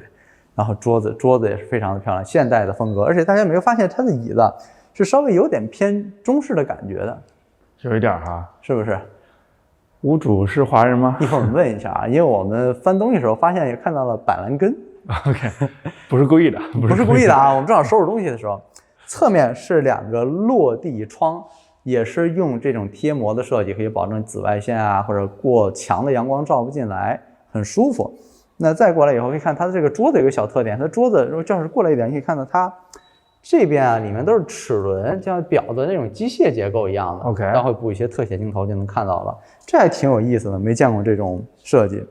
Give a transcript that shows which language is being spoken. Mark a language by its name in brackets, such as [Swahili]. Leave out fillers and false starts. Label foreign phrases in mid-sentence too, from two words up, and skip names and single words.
[Chinese] 然後桌子也是非常的漂亮，現代的風格，而且大家有沒有發現它的椅子是稍微有點偏中式的感覺的，有一點哈，是不是？屋主是華人嗎？一會兒我們問一下啊，因為我們翻東西的時候發現也看到了板藍根。OK， 不是故意的，不是故意的啊，我們正好收拾東西的時候，側面是2個落地窗。也是用這種貼膜的設計，可以保證紫外線啊或者過強的陽光照不進來，很舒服。那再過來以後，可以看它的這個桌子有個小特點，它桌子如果要是過來一點，你可以看到它這邊啊裡面都是齒輪，像表的那種機械結構一樣的。OK， 待會補一些特寫鏡頭就能看到了，這還挺有意思的，沒見過這種設計。